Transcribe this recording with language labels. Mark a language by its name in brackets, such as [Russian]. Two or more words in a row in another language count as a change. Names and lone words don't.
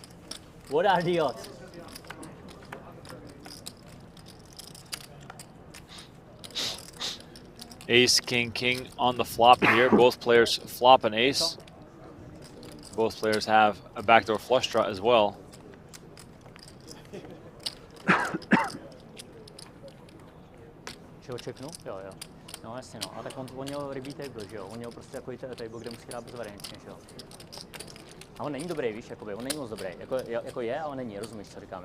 [English] What are the odds? Ace, king, king on the flop here. Both players flop an ace. Both players have a backdoor flush draw as well. [Czech] Či ho čeknu? Jo. No jasně no. A tak on měl rybí table, že jo? On měl prostě takový table, kde musí dát bezvariantně, že jo? A on není dobrý, víš, jakoby, on není moc dobrý. Jako je, ale není, rozumíš, co říkám, jo?